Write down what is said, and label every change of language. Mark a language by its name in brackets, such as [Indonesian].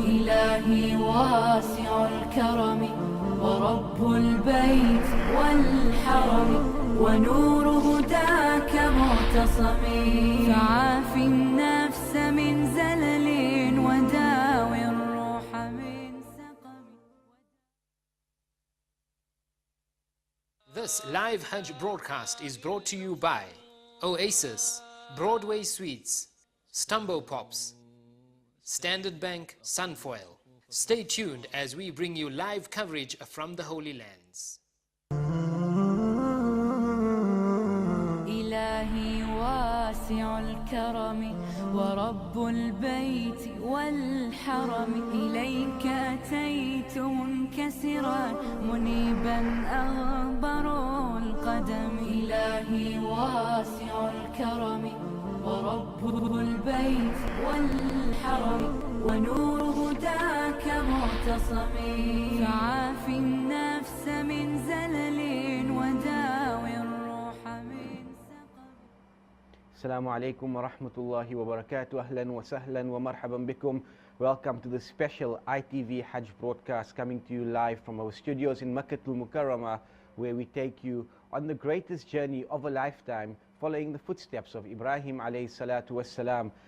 [Arabic] إلهي واسع الكرم ورب البيت والحرم، ونور هداك معتصم، فعاف النفس من زلل وداوي الروح من سقم. [English] This live Hajj broadcast is brought to you by Oasis, Broadway Suites, Stumbo Pops, Standard Bank, Sunfoil. Stay tuned as we bring you live coverage from the Holy Lands. [Arabic] إلهي واسع الكرم ورب البيت والحرم، إليك أتيت منكسرا منيبا أغبر القدم. إلهي واسع الكرم ورب البيت والحرم، ونور هداك معتصم، فعاف النفس من زلل وداوي الروح من سقم. Assalamu alaikum wa rahmatullahi wa barakatuh. Ahlan wa sahlan wa marhaban bikum. [English] Welcome to the special ITV Hajj broadcast coming to you live from our studios in Makkatul Mukarramah, where we take you on the greatest journey of a lifetime, following the footsteps of Ibrahim alayhi salatu wassalam.